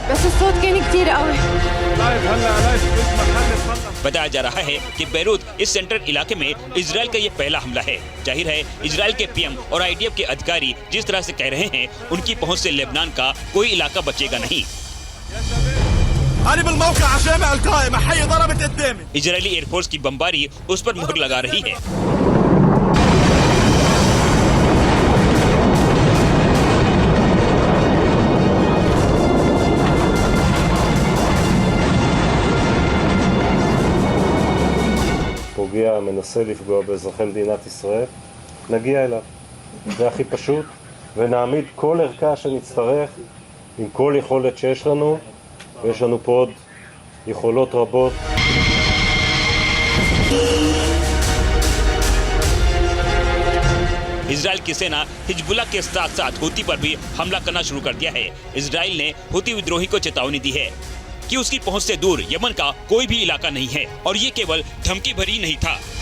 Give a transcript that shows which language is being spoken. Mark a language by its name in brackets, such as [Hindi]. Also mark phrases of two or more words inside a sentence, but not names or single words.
[Hindi] बताया जा रहा है कि बेरूत इस सेंट्रल इलाके में इजराइल का ये पहला हमला है। जाहिर है इजराइल के पीएम और आईडीएफ के अधिकारी जिस तरह से कह रहे हैं, उनकी पहुंच से लेबनान का कोई इलाका बचेगा नहीं। इजरायली एयरफोर्स की बमबारी उस पर मुहर लगा रही है। [Hebrew] פוגע, מנסה לפגוע באזרחי מדינת ישראל, נגיע אליו. זה הכי פשוט, ונעמיד כל ערכה שנצטרך עם כל יכולת שיש לנו, ויש לנו פה עוד יכולות רבות. [Hindi] इजराइल की सेना हिजबुल्लाह के साथ साथ हूती पर भी हमला करना शुरू कर दिया है। इजराइल ने हूती विद्रोही को चेतावनी दी है कि उसकी पहुंच से दूर यमन का कोई भी इलाका नहीं है और ये केवल धमकी भरी नहीं था।